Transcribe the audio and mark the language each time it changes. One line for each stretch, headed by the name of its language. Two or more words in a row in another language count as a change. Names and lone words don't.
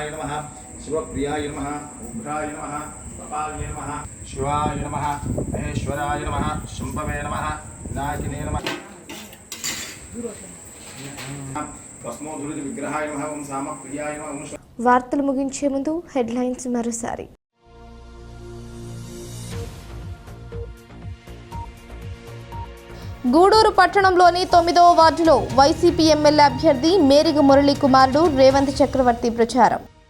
Sanskrit: नमः शिवप्रियाय नमः उग्राय नमः कपालाय नमः शिवाय नमः महेश्वराय नमः शंभवे नमः नागिने नमः भस्मोद्धृत विग्रहाय नमः ओम सामप्रियाय नमः.
Telugu: వార్తలు ముగించే ముందు హెడ్లైన్స్ మరోసారి. గూడూరు పట్టణంలోని 9వ వార్డులో వైసీపీ ఎమ్మెల్యే అభ్యర్థి మేరిగ మురళీ కుమారుడు రేవంత్ చక్రవర్తి ప్రచారం.